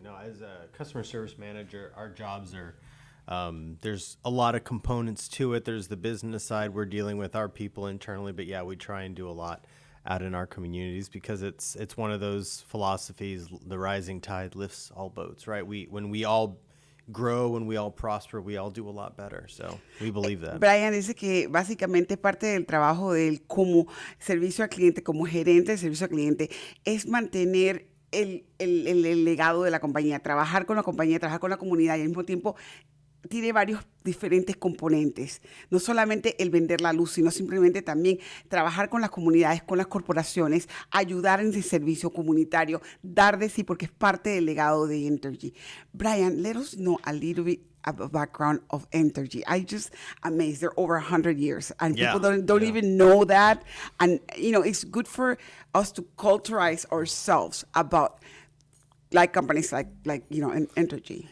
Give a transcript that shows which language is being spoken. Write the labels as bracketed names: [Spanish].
[English] No, as a customer service manager, our jobs are, there's a lot of components to it. There's the business side. We're dealing with our people internally, but yeah, we try and do a lot out in our communities, because it's one of those philosophies, the rising tide lifts all boats, right? When we all grow, when we all prosper, we all do a lot better. So we believe that. [Spanish] Brian dice que básicamente parte del trabajo de él como servicio al cliente, como gerente de servicio al cliente, es mantener el legado de la compañía, trabajar con la compañía, trabajar con la comunidad, y al mismo tiempo tiene varios diferentes componentes. No solamente el vender la luz, sino simplemente también trabajar con las comunidades, con las corporaciones, ayudar en el servicio comunitario, dar de sí, porque es parte del legado de Entergy. [English] Brian, let us know a little bit about background of Entergy. I just amazed. They're over 100 years, and people don't even know that. And it's good for us to culturize ourselves about like companies like Entergy.